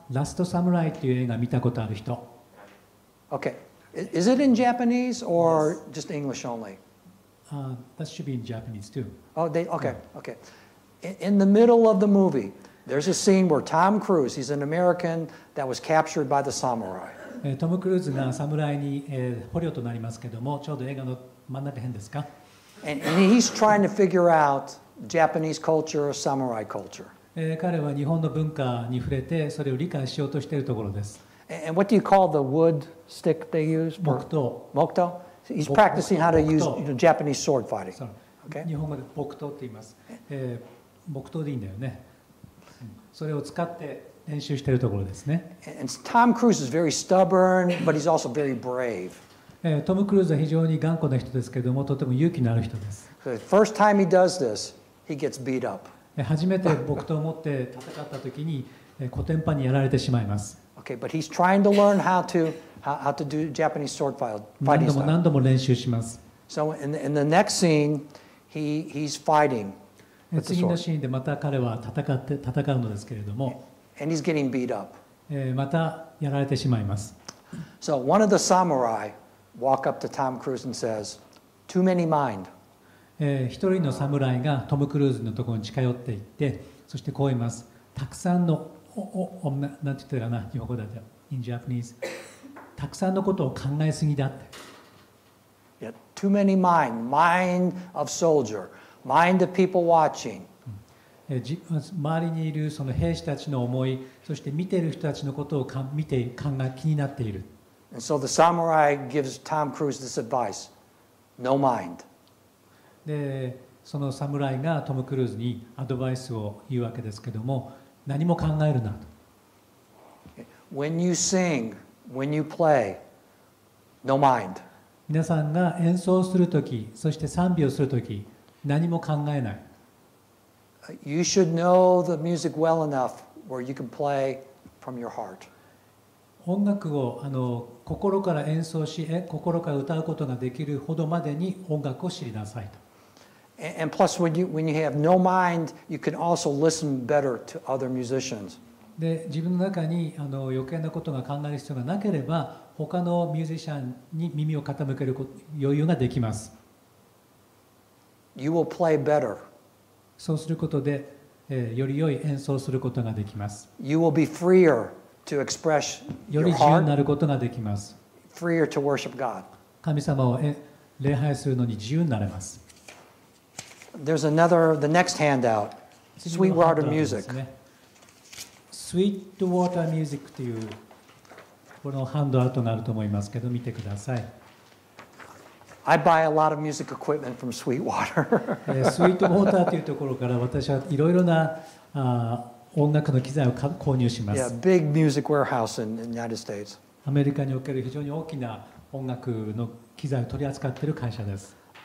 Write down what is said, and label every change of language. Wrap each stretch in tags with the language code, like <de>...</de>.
<ja>ラストサムライっていう映画見たことある人。</ja> <en>Okay. Is it in Japanese or just English only? That should be in Japanese too. Oh, okay. In the middle of the movie, there's a scene where Tom Cruise, he's an American that was captured by the samurai.</en> <ja>トム・クルーズが侍に捕虜となりますけども、ちょうど映画の真ん中辺ですか。</ja> <en>And he's trying to figure out Japanese culture or samurai culture.</en> <ja>彼は日本の文化に触れてそれを理解しようとしているところです。</ja> <en>And what do you call the wood stick they use?</en> <ja>木刀。</ja> <en>Mokto? He's practicing how to use Japanese sword fighting.</en> <ja>そう</ja> <en>Okay?</en> <ja>日本語で木刀って言います。木刀でいいんだよね。それを使って練習しているところですね。</ja> <en>And Tom Cruise is very stubborn, but he's also very brave.</en> <ja>トム・クルーズは非常に頑固な人ですけれども、とても勇気のある人です。</ja> <en>The first time he does this, he gets beat up.</en> <ja>初めて木刀を持って戦った時にコテンパンにやられてしまいます。</ja> <en>Okay, but he's trying to learn how to do Japanese sword fighting</en> <ja>何度も</ja> <en>style.</en> <ja>何度も練習します。</ja> <en>So in the next scene, he's fighting with the</en> <ja>次の</ja> <en>sword,</en> <ja>シーンでまた彼は戦うのですけれども、</ja> <en>and he's getting beat up.</en> <ja>またやられてしまいます。</ja> <en>So one of the samurai walk up to Tom Cruise and says, "Too many mind."</en> <ja>一人の侍がトム・クルーズのところに近寄っていって、そしてこう言います。たくさんのなんて言ってるかな、日本語だと</ja> <en>in Japanese、</en> <ja>たくさんのことを考えすぎだって。</ja> <en>Yeah, too many mind of soldier, mind of people watching.</en> <ja>周りにいるその兵士たちの思い、そして見ている人たちのことを見て気になっている。</ja> <en>And so the samurai gives Tom Cruise this advice: no mind.</en> <ja>で、その侍がトム・クルーズにアドバイスを言うわけですけども、何も考えるなと。</ja> <en>When you sing, when you play, no mind.</en> <ja>皆さんが演奏するとき、そして賛美をするとき、何も考えない。</ja> <en>You should know the music well enough where you can play from your heart.</en> <ja>音楽を心から演奏し、心から歌うことができるほどまでに音楽を知りなさいと。</ja> <en>And plus, when you have no mind, you can also listen better to other musicians.</en> <ja>で、自分の中に余計なことが考える必要がなければ、他のミュージシャンに耳を傾ける余裕ができます。</ja> <en>You will play better.</en> <ja>そうすることで、より良い演奏をすることができます。</ja> <en>You will be freer to express</en> <ja>よ</ja> <en>your</en> <ja>り自由にな</ja> <en>heart,</en> <ja>ることができます。</ja> <en>freer to worship God.</en> <ja>神様を礼拝するのに自由になれます。</ja> <en>There's the next handout,</en> <ja>次のハンドアウトです</ja> <en>Music.</en> <ja>ね。 Sweetwater Music というこのハンドアウトがあると思いますけど、見てください。</ja> <en>I buy a lot of music equipment from Sweetwater.</en> <ja>スイートウォーターというところから私はいろいろな音楽の機材を購入しま</ja> <en>Yeah,</en> <ja>す。</ja> <en>big music warehouse in the United States.</en> <ja>アメリカにおける非常に大きな音楽の機材を取り扱っている会社です。</ja>